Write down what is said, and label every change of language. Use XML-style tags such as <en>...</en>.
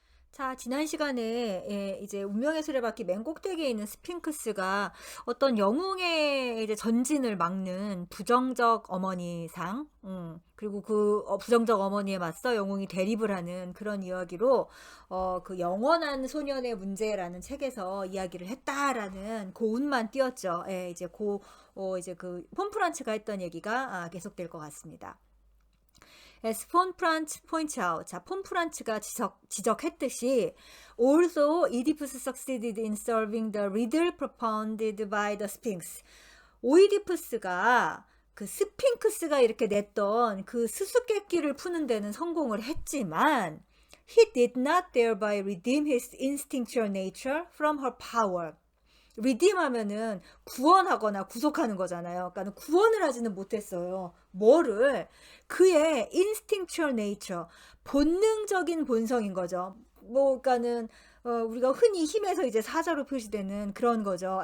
<ko>자, 지난 시간에 이제 운명의 수레바퀴 맨 꼭대기에 있는 스핑크스가 어떤 영웅의 이제 전진을 막는 부정적 어머니상, 그리고 그 부정적 어머니에 맞서 영웅이 대립을 하는 그런 이야기로 그 영원한 소년의 문제라는 책에서 이야기를 했다라는 고운만 띄었죠. 이제 그 폼프란츠가 했던 얘기가 계속될 것 같습니다.</ko> <en>As 폰프란츠 points out,</en> <ko>자, 폰프란츠가 지적했듯이,</ko> <en>although Oedipus succeeded in solving the riddle propounded by the Sphinx,</en> <ko>오이디푸스가 그 스핑크스가 이렇게 냈던 그 수수께끼를 푸는 데는 성공을 했지만,</ko> <en>he did not thereby redeem his instinctual nature from her power.</en> <ko>redeem 하면은 구원하거나 구속하는 거잖아요. 그러니까 구원을 하지는 못했어요. 뭐를? 그의 instinctual nature, 본능적인 본성인 거죠. 그러니까는 우리가 흔히 힘에서 이제 사자로 표시되는 그런 거죠.</ko>